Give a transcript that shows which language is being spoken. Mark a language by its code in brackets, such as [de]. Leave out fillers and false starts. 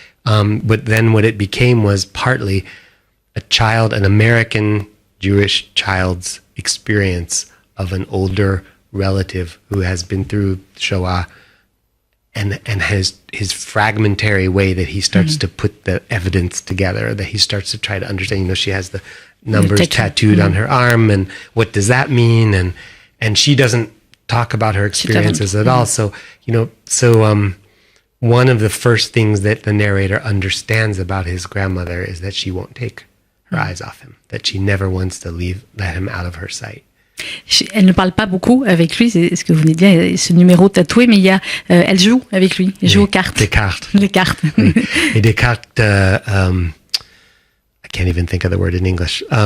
[en] But then what it became was partly an American Jewish child's experience of an older relative who has been through Shoah, and has his fragmentary way that he starts to put the evidence together, that he starts to try to understand. You know, she has the numbers tattooed on her arm, and what does that mean? And she doesn't talk about her experiences at all. So, you know, one of the first things that the narrator understands about his grandmother is that she won't take her eyes off him, that she never wants to let him out of her sight. [fr] Elle ne parle pas beaucoup avec lui, c'est ce que vous venez de dire, ce numéro tatoué, mais elle joue avec lui, elle joue aux cartes. Les cartes. Les cartes. Oui. Et des cartes, [en] I can't even think of the word in English.